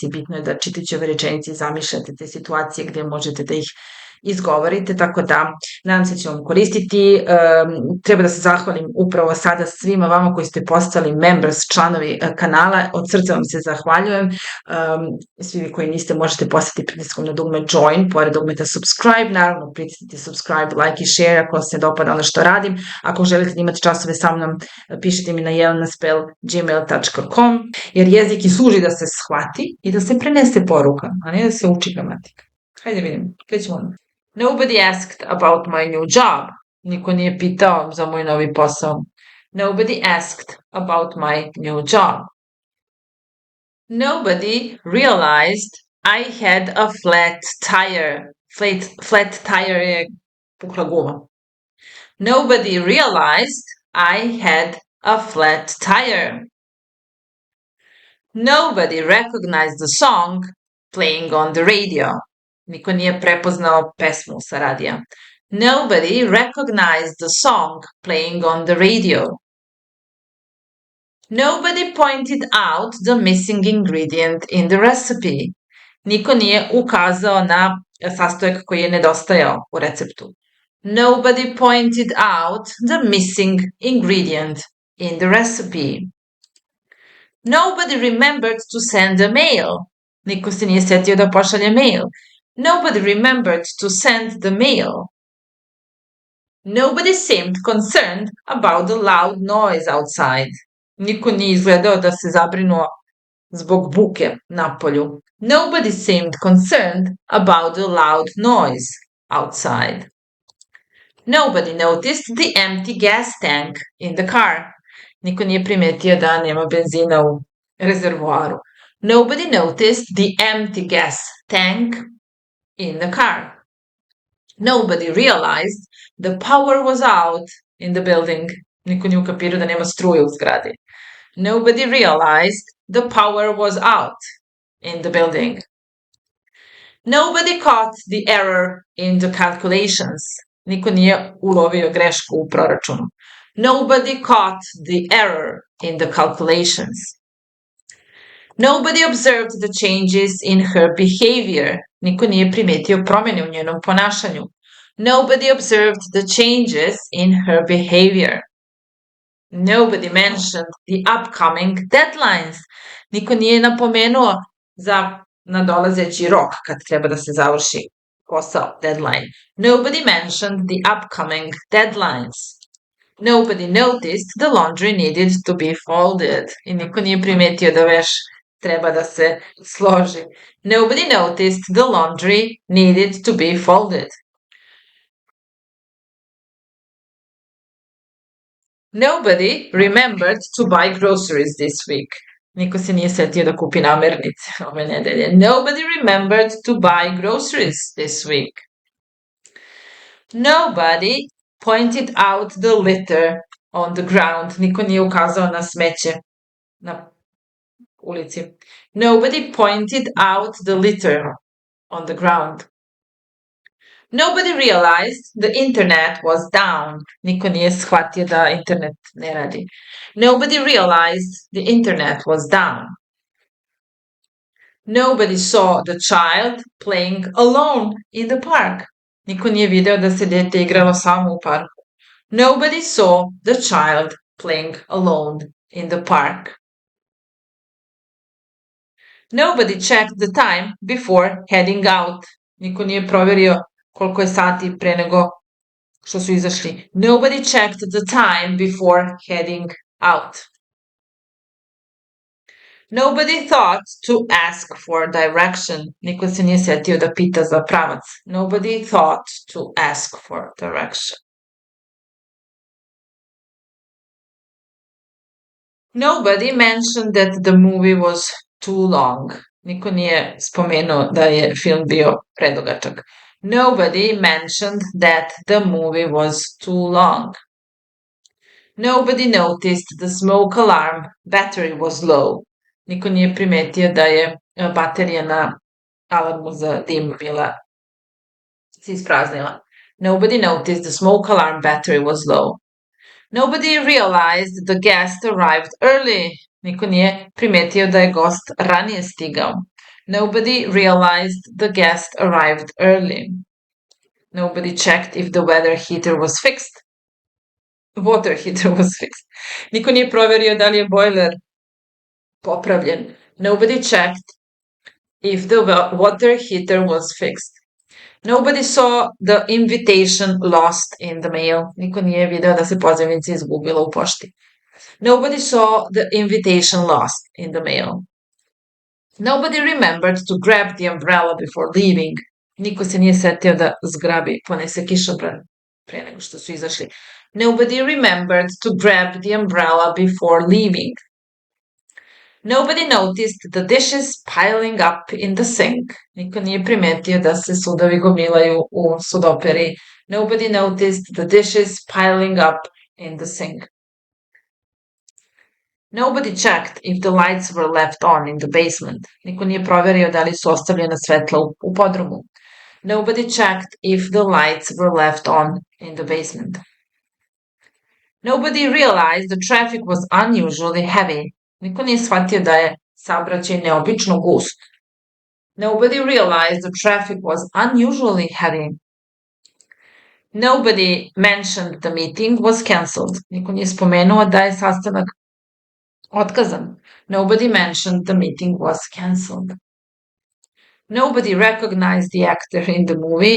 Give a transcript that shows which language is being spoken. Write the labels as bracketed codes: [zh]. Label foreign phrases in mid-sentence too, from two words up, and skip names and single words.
[sr] Bitno je da čitajući ove rečenice zamišljate te situacije gde možete da ih izgovorite, tako da nadam se da će vam koristiti. Treba da se zahvalim upravo sada svima vama koji ste postali members, članovi kanala, od srca vam se zahvaljujem. Svi vi koji niste možete postati pritiskom na dugme join, pored dugmeta subscribe, naravno pritisnite subscribe, like i share ako se dopada ono što radim. Ako želite da imate časove sa mnom, pišite mi na jelena@gmail.com, jer jezik i služi da se shvati i da se prenese poruka, a ne da se uči gramatika. Hajde vidim, krećemo odmah. [en] Nobody asked about my new job. [sr] Niko nije pitao za moj novi posao. [en] Nobody asked about my new job. Nobody realized I had a flat tire. Flat tire [sr] je pukla guma. [en] Nobody realized I had a flat tire. Nobody recognized the song playing on the radio. [sr] Niko nije prepoznao pesmu sa radija. [en] Nobody recognized the song playing on the radio. Nobody pointed out the missing ingredient in the recipe. [sr] Niko nije ukazao na sastojak koji je nedostajao u receptu. [en] Nobody pointed out the missing ingredient in the recipe. Nobody remembered to send a mail. [sr] Niko se nije setio da pošalje mail. [en] Nobody remembered to send the mail. Nobody seemed concerned about the loud noise outside. [sr] Niko nije izgledao da se zabrinuo zbog buke napolju. [en] Nobody seemed concerned about the loud noise outside. Nobody noticed the empty gas tank in the car. [sr] Niko nije primetio da nema benzina u rezervoaru. [en] Nobody noticed the empty gas tank in the car. Nobody realized the power was out in the building. [sr] Niko nije ukapirao da nema struje u zgradi. [en] Nobody realized the power was out in the building. Nobody caught the error in the calculations. [sr] Niko nije ulovio grešku u proračunu. [en] Nobody caught the error in the calculations. Nobody observed the changes in her behavior. [sr] Niko nije primetio promjene u njenom ponašanju. [en] Nobody observed the changes in her behavior. Nobody mentioned the upcoming deadlines. [sr] Niko nije napomenuo za nadolazeći rok kad treba da se završi posao, deadline. [en] Nobody mentioned the upcoming deadlines. Nobody noticed the laundry needed to be folded. [sr] I niko nije primetio da veš treba da se složi. [en] Nobody noticed the laundry needed to be folded. Nobody remembered to buy groceries this week. [sr] Niko se nije setio da kupi namirnice ove nedelje. [en] Nobody remembered to buy groceries this week. Nobody pointed out the litter on the ground. [sr] Niko nije ukazao na smeće na ulici. [en] Nobody pointed out the litter on the ground. Nobody realized the internet was down. [sr] Niko nije shvatio da internet ne radi. [en] Nobody realized the internet was down. Nobody saw the child playing alone in the park. [sr] Niko nije video da se dete igralo samo u parku. [en] Nobody saw the child playing alone in the park. Nobody checked the time before heading out. [sr] Niko nije proverio koliko je sati pre nego što su izašli. [en] Nobody checked the time before heading out. Nobody thought to ask for direction. [sr] Niko se nije setio da pita za pravac. [en] Nobody thought to ask for direction. Nobody mentioned that the movie was too long. [sr] Niko nije spomenuo da je film bio predugačak. [en] Nobody mentioned that the movie was too long. Nobody noticed the smoke alarm battery was low. [sr] Niko nije primetio da je baterija na alarmu za dim bila se ispraznila. [en] Nobody noticed the smoke alarm battery was low. Nobody realized the guest arrived early. [sr] Niko nije primetio da je gost ranije stigao. [en] Nobody realized the guest arrived early. Nobody checked if the weather heater was fixed. Water heater was fixed. [sr] Niko nije proverio da li je bojler popravljen. [en] Nobody checked if the water heater was fixed. Nobody saw the invitation lost in the mail. [sr] Niko nije video da se pozivnica izgubila u pošti. [en] Nobody saw the invitation lost in the mail. Nobody remembered to grab the umbrella before leaving. [sr] Niko se nije setio da zgrabi, ponese kišobran pre nego što su izašli. [en] Nobody remembered to grab the umbrella before leaving. Nobody noticed the dishes piling up in the sink. [sr] Niko nije primetio da se sudovi gomilaju u sudoperi. [en] Nobody noticed the dishes piling up in the sink. Nobody checked if the lights were left on in the basement. [sr] Niko nije proverio da li su ostavljena svetla u podrumu. [en] Nobody checked if the lights were left on in the basement. Nobody realized the traffic was unusually heavy. [sr] Niko nije shvatio da je saobraćaj neobično gust. [en] Nobody realized the traffic was unusually heavy. Nobody mentioned the meeting was cancelled. [sr] Niko nije spomenuo da je sastanak otkazan. [en] Nobody mentioned the meeting was cancelled. Nobody recognized the actor in the movie.